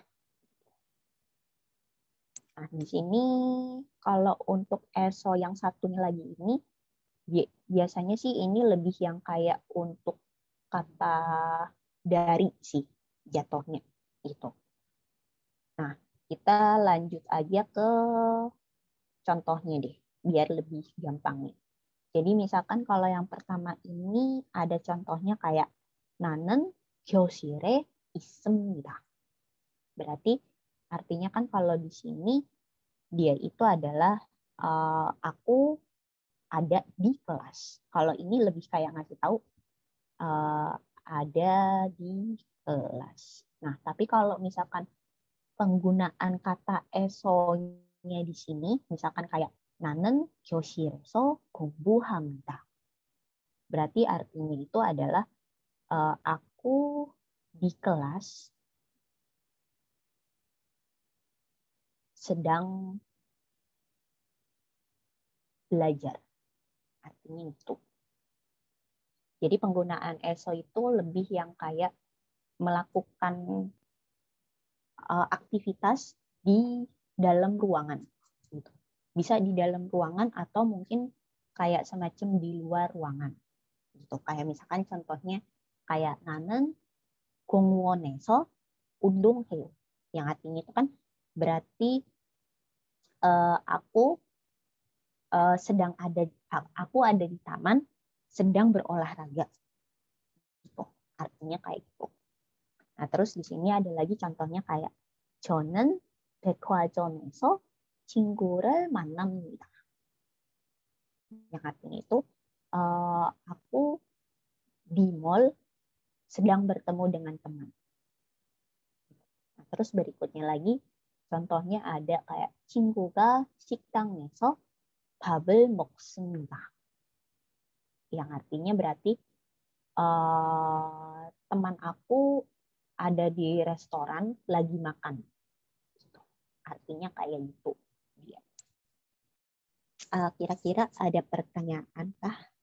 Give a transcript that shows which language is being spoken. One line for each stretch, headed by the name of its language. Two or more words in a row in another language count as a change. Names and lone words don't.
Indonesian: Nah, di sini kalau untuk eso yang satunya lagi ini, biasanya sih ini lebih yang kayak untuk kata dari sih jatuhnya gitu. Nah, kita lanjut aja ke contohnya deh, biar lebih gampang nih. Jadi misalkan kalau yang pertama ini ada contohnya kayak
Korean: 나는 교실에 있습니다.
Indonesian: Berarti artinya kan kalau di sini dia itu adalah aku ada di kelas. Kalau ini lebih kayak ngasih tahu ada di kelas. Nah, tapi kalau misalkan penggunaan kata eso-nya di sini, misalkan kayak
Korean: 나는 교실에서 공부합니다.
Indonesian: Berarti artinya itu adalah aku di kelas sedang belajar. Artinya itu. Jadi penggunaan eso itu lebih yang kayak melakukan aktivitas di dalam ruangan. Gitu. Bisa di dalam ruangan atau mungkin kayak semacam di luar ruangan. Gitu. Kayak misalkan contohnya kayak
Korean: 나는 공원에서 운동해요.
Indonesian: Yang artinya itu kan berarti aku aku ada di taman sedang berolahraga. Gitu. Artinya kayak gitu. Nah, terus di sini ada lagi contohnya kayak
Korean: 저는 백화점에서 친구를 만납니다.
Indonesian: Yang artinya itu aku di mall sedang bertemu dengan teman. Nah, terus berikutnya lagi contohnya ada kayak
Korean: 친구가 식당에서 밥을 먹습니다.
Indonesian: Yang artinya berarti teman aku ada di restoran lagi makan. Artinya kayak gitu. Kira-kira ada pertanyaan kah?